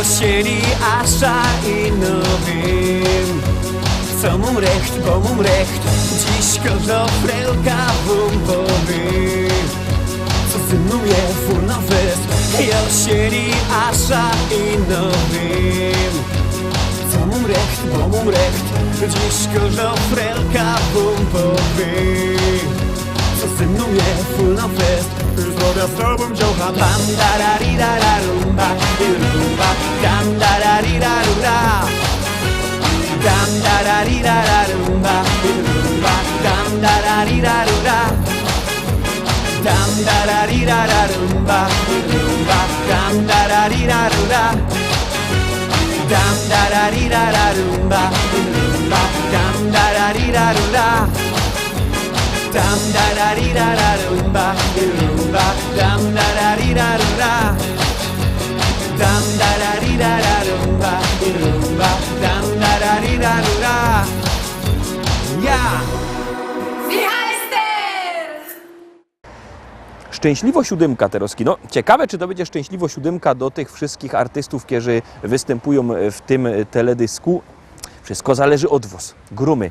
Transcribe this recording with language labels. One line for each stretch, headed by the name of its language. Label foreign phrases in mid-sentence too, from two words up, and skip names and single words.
Silesian: siedzi Ascha i no wiem Co mum recht, bo mum recht Dziś każda frelka wam powie Co ze mną je full na fest Ja siedzi Ascha i no wiem Mum recht, bo mum recht Dziś każda frelka bum powie Co ze mną je full na fest Zdrowia z tobą dziołcha. Tam da ra ri ra ra rumba i rumba. Tam da ra ri ra rura. Tam da ra ri ra ra rumba i rumba. Tam da ra ri ra rura. Tam da ra ri ra ra rumba i rumba. Tam da ra ri ra rura. Dam da ra ri ra ra rumba, rumba. Dam da ra ri ra rura. Dam da ra ri ra ra rumba, rumba. Dam da ra ri ra rura. Dam da ra ri ra ra rumba, rumba. Dam da ra ri ra rura. Ja! Szczęśliwo siódemka Katerowski.
Polish: No, ciekawe, czy to będzie
Silesian: szczęśliwo siódemka
Polish: do tych wszystkich artystów, którzy występują w tym teledysku. Wszystko zależy od was. Grumy.